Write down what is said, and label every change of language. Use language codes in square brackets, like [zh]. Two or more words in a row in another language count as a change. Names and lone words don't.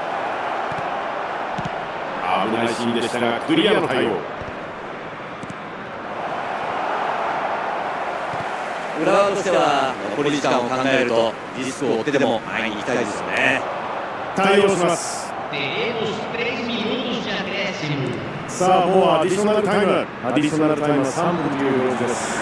[ja] 危ないシーンでしたが、クリアの対応。浦和としては残り時間を考えるとリスクを負ってでも前に行きたいですよね。対応します。 [pt] Teremos 3 minutos de acréscimo. [ja] さあ、もうアディショナルタイム。アディショナルタイムは3分という表示です。